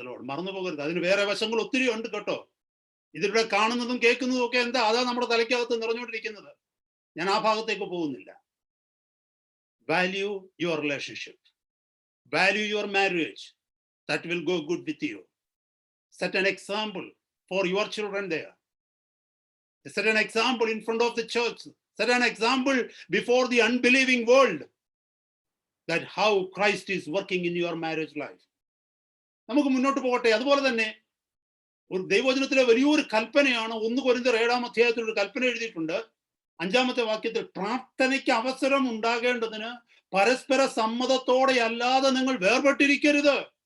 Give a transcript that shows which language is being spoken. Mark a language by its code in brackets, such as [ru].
[ml] മറന്നു പോകരുത്. അതിന് വേറെ വശങ്ങൾ ഒത്തിരി ഉണ്ട് കേട്ടോ. ഇതിലൂടെ കാണുന്നതും കേൾക്കുന്നതും ഒക്കെ എന്താ, അതാ നമ്മുടെ തലയ്ക്കകത്ത് നിറഞ്ഞുകൊണ്ടിരിക്കുന്നത്. ഞാൻ ആ ഭാഗത്തേക്ക് പോകുന്നില്ല. [en] Value your relationship, value your marriage. That will go good with you. Set an example for your children there. Set an example in front of the church. Set an example before the unbelieving world that how Christ is working in your marriage life. [ml] നമുക്ക് മുന്നോട്ട് പോകട്ടെ. അതുപോലെ തന്നെ ഒരു ദൈവവചനത്തിലെ വലിയൊരു കൽപ്പനയാണ്. 1 കൊരിന്ത്യർ 7-ാം അധ്യായത്തിൽ ഒരു കൽപ്പന എഴുതിയിട്ടുണ്ട്. 5-ാമത്തെ വാക്യത്തിൽ, പ്രാർത്ഥനയ്ക്ക് അവസരം ഉണ്ടാകേണ്ടതിന് പരസ്പര സമ്മതത്തോടെ അല്ലാതെ നിങ്ങൾ വേർപെട്ടിരിക്കരുത്.